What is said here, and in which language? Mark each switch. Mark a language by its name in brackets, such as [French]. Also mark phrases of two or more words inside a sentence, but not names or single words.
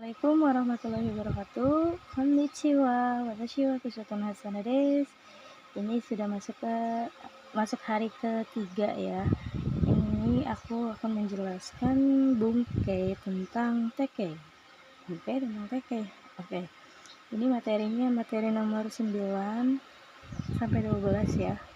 [Arabic] السلام عليكم ورحمة الله وبركاته. [Japanese] Konnichiwa, watashi wa Kushoton Hasana desu. [Indonesian] Ini sudah masuk hari ketiga ya. Ini aku akan menjelaskan bungkei tentang teke. Bungkei tentang teke. Oke. Ini materinya materi nomor 9 sampai 12 ya.